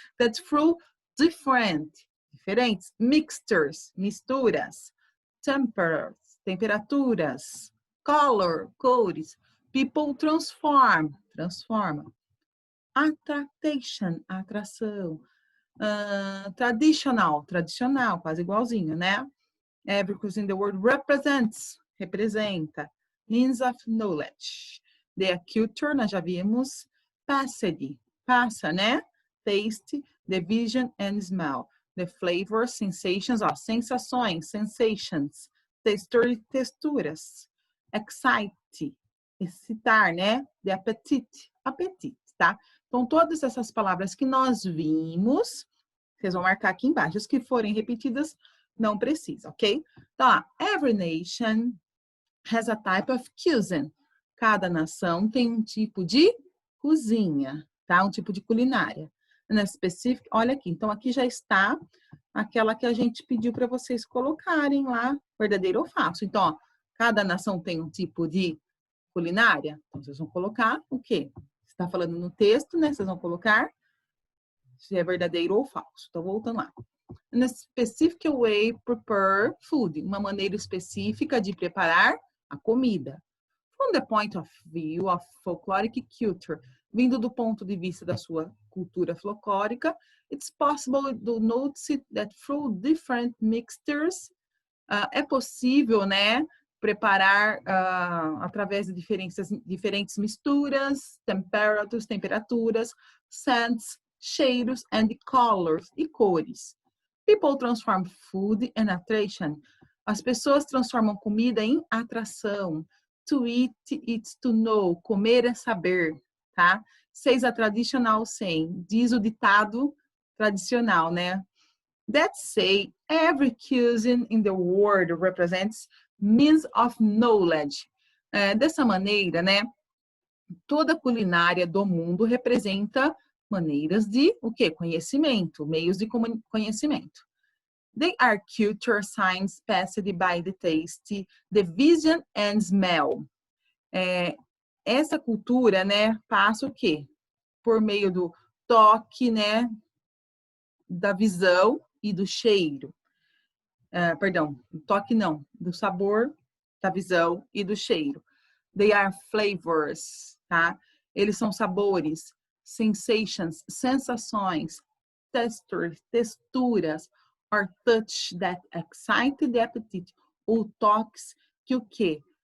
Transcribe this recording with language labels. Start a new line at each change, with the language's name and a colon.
English: That's through different, diferentes, mixtures, misturas, temperatures, temperaturas, color, cores, people transform, transforma, attraction, atração, traditional, tradicional,
Portuguese: quase igualzinho, né?
English: Because in the word represents, representa. Means of knowledge. The culture,
Portuguese: nós já vimos. Passage, passa, né?
English: Taste, the vision and smell. The flavor, sensations, ó, sensações, sensations.
Portuguese: Texture, texturas. Excite, excitar, né?
English: The appetite, apetite, tá?
Portuguese: Então, todas essas palavras que nós vimos, vocês vão marcar aqui embaixo. As que forem repetidas, não precisa, ok?
English: Então, every nation has a type of cuisine.
Portuguese: Cada nação tem um tipo de cozinha, tá? Um tipo de culinária. Na specific, olha aqui. Então, aqui já está aquela que a gente pediu para vocês colocarem lá, verdadeiro ou falso. Então, ó, cada nação tem um tipo de culinária. Então, vocês vão colocar o quê? Está falando no texto, né? Vocês vão colocar se é verdadeiro ou falso. Então, voltando lá.
English: In a specific way, prepare food.
Portuguese: Uma maneira específica de preparar a comida.
English: From the point of view of folkloric culture,
Portuguese: vindo do ponto de vista da sua cultura folclórica,
English: it's possible to notice that through different mixtures,
Portuguese: é possível, né, preparar através de diferentes misturas, temperaturas, scents, cheiros
English: and colors
Portuguese: e cores.
English: People transform food in attraction.
Portuguese: As pessoas transformam comida em atração.
English: To eat, it's to know.
Portuguese: Comer é saber, tá?
English: Says a traditional saying.
Portuguese: Diz o ditado tradicional, né?
English: That say, every cuisine in the world represents means of knowledge.
Portuguese: Dessa maneira, né? Toda culinária do mundo representa maneiras de o quê? Conhecimento, meios de conhecimento.
English: They are culture signs passed by the taste, the vision and smell.
Portuguese: Essa cultura, né, passa o quê? Por meio do toque, né, da visão e do cheiro. Perdão, toque não, do sabor, da visão e do cheiro.
English: They are flavors,
Portuguese: tá? Eles são sabores, sensations, sensações, texturas,
English: or touch that excite the appetite,
Portuguese: ou toques que o quê?